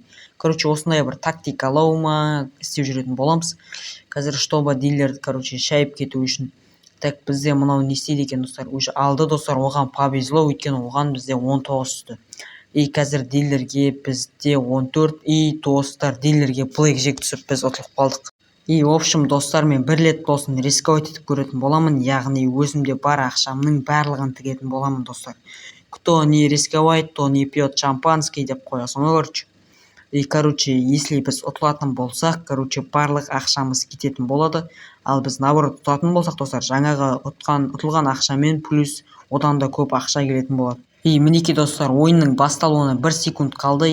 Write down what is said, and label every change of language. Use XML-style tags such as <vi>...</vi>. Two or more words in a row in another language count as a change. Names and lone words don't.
<kk>Осындай бір тактикалау ма істеп жүретін боламыз. Қазір чтобы дилер шайып кету үшін. Так, бізде мынау не істейді екен достар? Уже алды достар, оған повезло, өйткені оған бізде 19 түсті. И қазір дилерге бізде 14, и достар дилерге блэкджек түсіп біз ұтылып қалдық.</kk> <ru>И в общем</ru> <kk>достар, мен бір рет болсын рисковать етіп көретін боламын, яғни өзімде бар ақшамның барлығын тігетін боламын достар.</kk> <ru>Кто не рисковать, то не пьет шампанский</ru> <kk>деп қоясың ғой. И если біз ұтылатын болсақ, барлық ақшамыз кететін болады. Ал біз наоборот ұтатын болсақ достар, жаңағы ұтылған ақшамен плюс одан да көп ақша келетін болады. И мінекей достар, ойынның басталуына 1 секунд қалды.</kk>